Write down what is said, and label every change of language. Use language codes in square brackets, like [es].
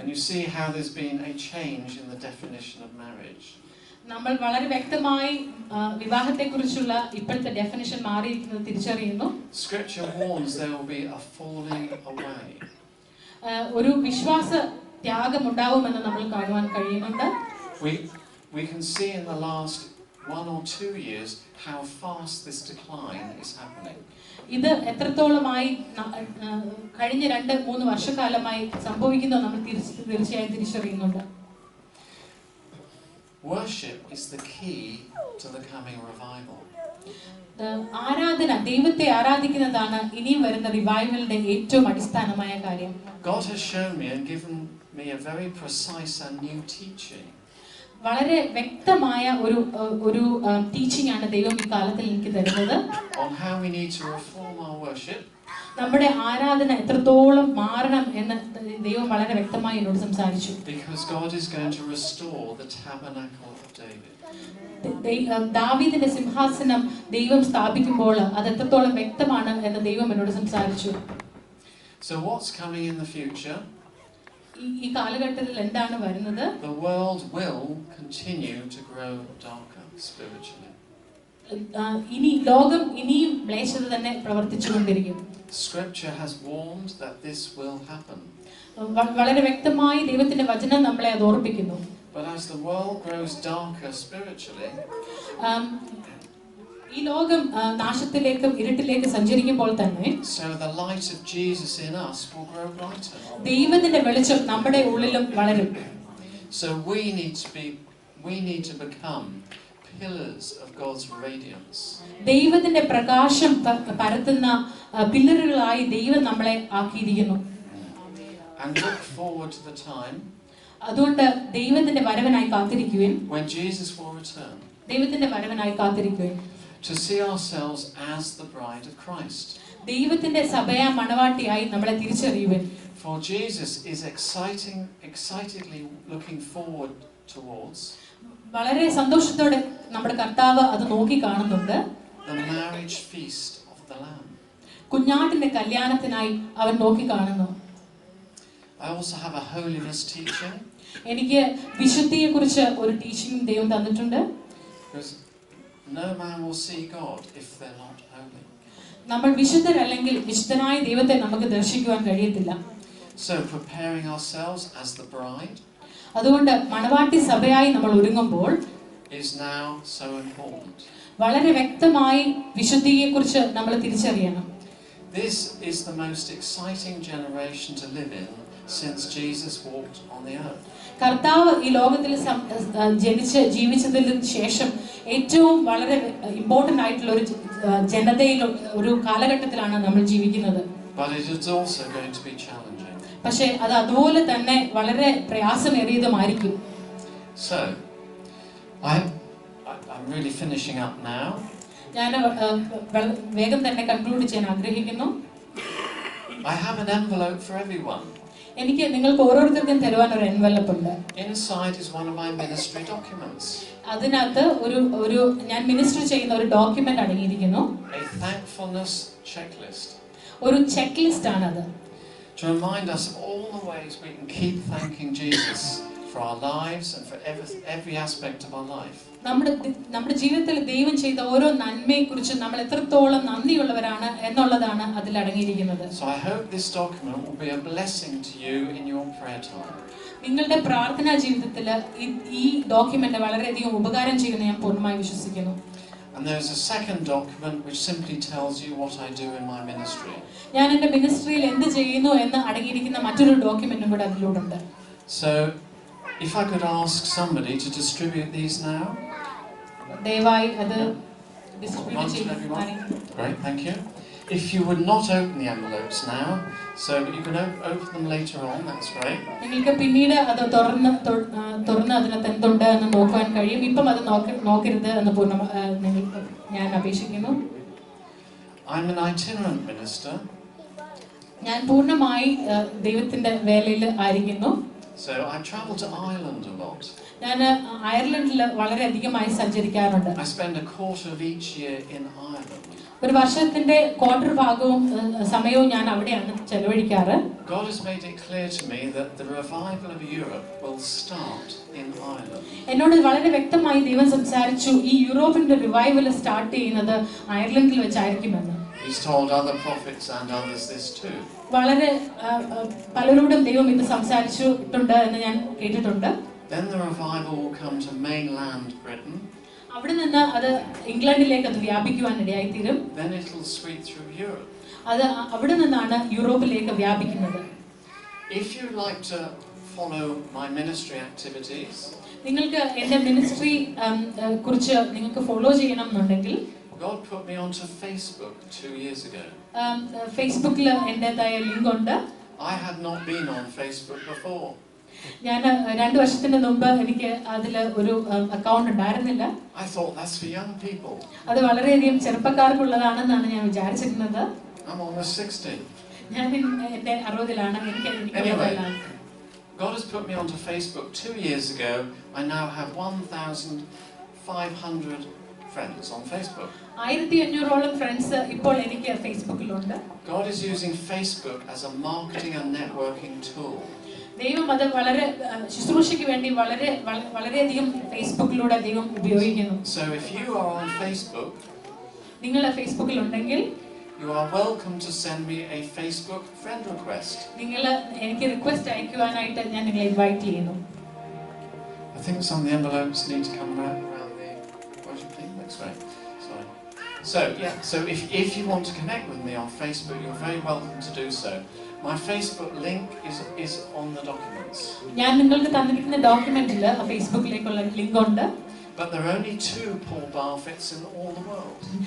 [en] And you see how there's been a change in the definition of marriage. [ml] നമ്മൾ വളരെ വ്യക്തമായി വിവാഹത്തെക്കുറിച്ചുള്ള ഇപ്പോഴത്തെ definition മാറിയിരിക്കുന്നത് തിരിച്ചറിയുന്നു. [en] Scripture warns there will be a falling away. [ml] ഒരു വിശ്വാസ ത്യാഗം ഉണ്ടാവുമെന്ന് നമ്മൾ കാണുവാൻ കഴിയുന്നുണ്ട്. [en] We can see in the last 1 or 2 years how fast this decline is happening. [ml] ഇത് എത്രത്തോളമായി കഴിഞ്ഞ 2-3 വർഷക്കാലമായി സംഭവിക്കുന്നു നമ്മൾ തീർച്ചയായും തിരിച്ചറിയുന്നുണ്ട്. [en] Worship is the key to the coming revival. [ml] ആരാധന, ദൈവത്തെ ആരാധിക്കുന്നതാണ് ഇനിയും വരുന്ന റിവൈവലിന്റെ ഏറ്റവും അടിസ്ഥാനമായ കാര്യം. [en] God has shown me and given me a very precise and new teaching. [ml] വളരെ വ്യക്തമായ ഒരു ടീച്ചിങ് ആണ് ദൈവം ഈ കാലത്തിൽ എനിക്ക് തരുന്നത്. [en] On how we need to reform our worship. [ml] നമ്മുടെ ആരാധന എത്രത്തോളം മാറണം എന്ന് ദൈവം വളരെ വ്യക്തമായി എന്നോട് സംസാരിച്ചു. [en] Because God is going to restore the tabernacle of David. [ml] ദാവീദിന്റെ സിംഹാസനം ദൈവം സ്ഥാപിക്കുമ്പോൾ അത് എത്രത്തോളം വ്യക്തമാണ് എന്ന് ദൈവം എന്നോട് സംസാരിച്ചു. [en] So what's coming in the future? [ml] ഈ കാലഘട്ടത്തിൽ എന്താണ് വരുന്നത്? [en] The world will continue to grow darker spiritually. [ml] ഇനി ലോകം ഇനിയും മ്ലേച്ഛത തന്നെ പ്രവർത്തിച്ചുകൊണ്ടിരിക്കും. [en] Scripture has warned that this will happen. [ml] വളരെ വ്യക്തമായി ദൈവത്തിന്റെ വചനം നമ്മളെ അത് ഓർമ്മിപ്പിക്കുന്നു. [en] But as the world grows darker spiritually, [ml] ഈ ലോകം നാശത്തിലേക്കും ഇരുട്ടിലേക്ക് സഞ്ചരിക്കുമ്പോൾ തന്നെ [en] so the light of Jesus in us will grow brighter. [ml] ദൈവത്തിന്റെ വെളിച്ചം നമ്മുടെ ഉള്ളിലും വളരും. [en] So we need to become pillars of God's radiance. [ml] ദൈവത്തിന്റെ പ്രകാശം പരത്തുന്ന പില്ലറുകളായി ദൈവം നമ്മളെ ആക്കിയിരിക്കുന്നു. [en] And look forward to the time [ml] അതുകൊണ്ട് ദൈവത്തിന്റെ വരവനായി കാത്തിരിക്കുവിൻ. [en] when Jesus will return. [ml] ദൈവത്തിന്റെ വരവനായി കാത്തിരിക്കുവിൻ. [en] To see ourselves as the bride of Christ. [ml] ദൈവത്തിന്റെ സഭയാ മണവാട്ടിയായി നമ്മളെ തിരിച്ചറിയുവിൻ. [en] For Jesus is excitedly looking forward towards [ml] വളരെ സന്തോഷത്തോടെ നമ്മുടെ കർത്താവ് അത് നോക്കി കാണുന്നുണ്ട്. [en] the marriage feast of the Lamb. [ml] കുഞ്ഞാട്ടിന്റെ കല്യാണത്തിനായി അവൻ നോക്കി കാണുന്നു. [en] I also have a holiness teaching. [ml] എനിക്ക് വിശുദ്ധിയെക്കുറിച്ച് ഒരു ടീച്ചിങ് ദൈവം തന്നിട്ടുണ്ട്. [en] Because no man will see God if they're not holy. [ml] നമ്മൾ വിശുദ്ധരല്ലെങ്കിൽ വിശുദ്ധനായ ദൈവത്തെ നമുക്ക് ദർശിക്കുവാൻ കഴിയത്തില്ല. [en] So preparing ourselves as the bride [ml] അതുകൊണ്ട് മണവാട്ടി സഭയായി നമ്മൾ ഒരുങ്ങുമ്പോൾ [en] is now so important. [ml] വളരെ വ്യക്തമായി വിശുദ്ധിയെക്കുറിച്ച് നമ്മൾ തിരിച്ചറിയണം. [en] This is the most exciting generation to live in since Jesus walked on the earth. [ml] കർത്താവ് ഈ ലോകത്തിൽ ജനിച്ച് ജീവിച്ചതിന് ശേഷം ഏറ്റവും വളരെ ഇമ്പോർട്ടന്റ് ആയിട്ടുള്ള ഒരു ജനതയിൽ ഒരു കാലഘട്ടത്തിലാണ് നമ്മൾ ജീവിക്കുന്നത്. [en] But it is also going to be challenging. [ml] പക്ഷേ അത് അതുപോലെ തന്നെ വളരെ പ്രയാസമേറിയതുമായിരിക്കും. [en] So, I'm really finishing up now. [ml] ഞാൻ വേഗം തന്നെ കൺക്ലൂഡ് ചെയ്യാൻ ആഗ്രഹിക്കുന്നു. [en] I have an envelope for everyone. [ml] എനിക്ക് നിങ്ങൾക്ക് ഓരോരുത്തർക്കും തരുവാൻ ഒരു എൻവലപ്പ് ഉണ്ട്. [en] Inside is one of my ministry documents. [ml] അതിനകത്ത് ഒരു ഞാൻ മിനിസ്റ്റർ ചെയ്യുന്ന ഒരു ഡോക്യുമെന്റ് അടങ്ങിയിരിക്കുന്നു. [en] A thankfulness checklist. [ml] ഒരു ചെക്ക് ലിസ്റ്റ് ആണ് അത്. [en] To remind us of all the ways we can keep thanking Jesus for our lives and for every aspect of our life. [ml] നമ്മുടെ ജീവിതത്തിൽ ദൈവം ചെയ്ത ഓരോ നന്മയെക്കുറിച്ച് നമ്മൾ എത്രത്തോളം നന്ദിയുള്ളവരാണ് എന്നുള്ളതാണ് അതിൽ അടങ്ങിയിരിക്കുന്നത്. [en] So I hope this document will be a blessing to you in your prayer time. [ml] നിങ്ങളുടെ പ്രാർത്ഥനാ ജീവിതത്തിൽ ഈ ഡോക്യുമെന്റ് വളരെയധികം ഉപകാരം ചെയ്യുമെന്ന് ഞാൻ പൂർണ്ണമായി വിശ്വസിക്കുന്നു. [en] And there's a second document which simply tells you what I do in my ministry. [ml] ഞാൻ എൻ്റെ മിനിസ്ട്രിയിൽ എന്ത് ചെയ്യുന്നു എന്ന് അടങ്ങിയിരിക്കുന്ന മറ്റൊരു ഡോക്യുമെന്റും കൂടെ അതിലൂടെ. [en] So if I could ask somebody to distribute these now. [ml] ദയവായി അത് ഡിസ്ട്രിബ്യൂട്ട് ചെയ്യുക. [en] Great, thank you. If you would not open the envelopes now, so you can open them later on, that's great. [ml] നിങ്ങൾക്ക് പിന്നീട് അത് തുറന്ന് അതിനകത്ത് എന്തുണ്ട് എന്ന് നോക്കാൻ കഴിയും. ഇപ്പം അത് നോക്കരുത് എന്ന് ഞാൻ അപേക്ഷിക്കുന്നു. [en] I'm an itinerant minister. [ml] ഞാൻ പൂർണ്ണമായി ദൈവത്തിന്റെ വേലയിൽ ആയിരിക്കുന്നു. [en] So I travel to Ireland a lot. [ml] ഞാൻ അയർലൻഡിൽ വളരെ അധികമായി സഞ്ചരിക്കാറുണ്ട്. [en] I spend a quarter of each year in Ireland. [ml] ഒരു വർഷത്തിന്റെ ക്വാർട്ടർ ഭാഗവും സമയവും ഞാൻ അവിടെയാണ് ചെലവഴിക്കാറ്. [en] God has made it clear to me that the revival of Europe will start in Ireland. [ml] എന്നോട് വളരെ വ്യക്തമായി ദൈവം സംസാരിച്ചു ഈ യൂറോപ്പിന്റെ റിവൈവൽ സ്റ്റാർട്ട് ചെയ്യുന്നത് അയർലൻഡിൽ വെച്ചായിരിക്കുമെന്ന്. [en] He's told other prophets and others this too. [ml] വളരെ പലരോടും ദൈവം ഇത് സംസാരിച്ചിട്ടുണ്ട് എന്ന് ഞാൻ കേട്ടിട്ടുണ്ട്. [en] Then the revival will come to mainland Britain. [ml] അവിടെ നിന്ന് അത് ഇംഗ്ലണ്ടിലേക്ക് അത് വ്യാപിക്കുവാൻ ഇടയായിത്തീരും. [en] Then it will sweep through Europe. [ml] അത് അവിടെ നിന്നാണ് യൂറോപ്പിലേക്ക് വ്യാപിക്കുന്നത്. [en] If you like to follow my ministry activities, [ml] നിങ്ങൾക്ക് എൻ്റെ മിനിസ്ട്രി കുറിച്ച് നിങ്ങൾക്ക് ഫോളോ ചെയ്യണം എന്നുണ്ടെങ്കിൽ [en] God put me onto Facebook 2 years ago. [ml] ഫേസ്ബുക്കിൽ എൻ്റെതായ ലിങ്ക് ഉണ്ട്. [en] I had not been on Facebook before. [ml] ഞാൻ 2 വർഷത്തിന് മുമ്പ് എനിക്ക് അതിൽ ഒരു അക്കൗണ്ട് ഉണ്ടായിരുന്നില്ല. [en] I thought that's for young people. [ml] അത് വളരെയധികം ചെറുപ്പക്കാർക്കുള്ളതാണെന്നാണ് ഞാൻ വിചാരിച്ചിരുന്നത്. [en] I'm almost 60. [ml] ഞാൻ എൻ്റെ 60ലാണ്. [en] Anyway, God has put me onto Facebook 2 years ago. I now have 1,500 friends on Facebook. [ml] 1500ഓളം friends ഇപ്പോൾ എനിക്ക് ഫേസ്ബുക്കിലുണ്ട്. [en] God is using Facebook as a marketing and networking tool. [ml] ദൈവം അത് വളരെ ശുശ്രൂഷയ്ക്ക് വേണ്ടി വളരെയധികം ഫേസ്ബുക്കിലൂടെ ദൈവം ഉപയോഗിക്കുന്നു. [en] So if you are on Facebook, [ml] നിങ്ങൾ ഫേസ്ബുക്കിലുണ്ടെങ്കിൽ [en] you are welcome to send me a Facebook friend request. [ml] നിങ്ങൾ എനിക്ക് റിക്വസ്റ്റ് അയക്കുവാനായിട്ട് ഞാൻ നിങ്ങളെ ഇൻവൈറ്റ് ചെയ്യുന്നു. [en] I think some of the envelopes need to come around the worship team. That's right. Sorry. So if you want to connect with me on Facebook, you're very welcome to do so. My Facebook link is on the documents. [ml] ഞാൻ നിങ്ങൾക്ക് തന്നിരിക്കുന്ന ഡോക്യുമെന്റിൽ ഫേസ്ബുക്കിലേക്കുള്ള link ഉണ്ട്. [en] But there are only 2 Paul Barfits in all the world.